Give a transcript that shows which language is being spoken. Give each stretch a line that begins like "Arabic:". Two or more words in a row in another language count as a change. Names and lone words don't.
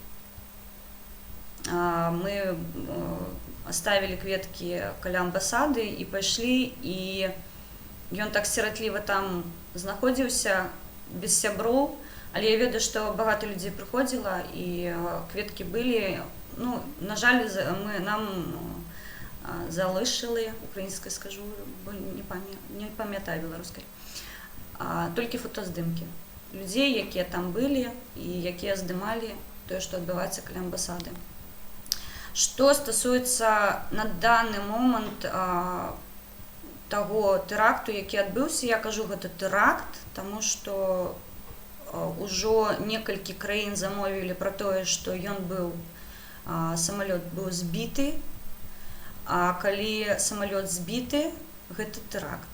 Belarusian: Мы оставілі кветкі каля амбасады і пайшлі, і ён так сіратліва там знаходзіўся, без сяброў, але я ведаю, што багата людзей прыходзіла, і кветкі былі, на жаль,
Ukrainian: нам залишили, українською скажу, бо не пам'ятаю
Belarusian: беларускай, толькі фотаздымкі людзей, якія там былі і якія здымалі тое, што адбываецца каля амбасады. Што стасуецца на даны момант таго тэракту, які адбыўся, я кажу, гэта тэракт, таму што ўжо некалькі краін замовілі пра тое, што ён быў, самалёт быў збіты, а калі самалёт збіты, гэта тэракт.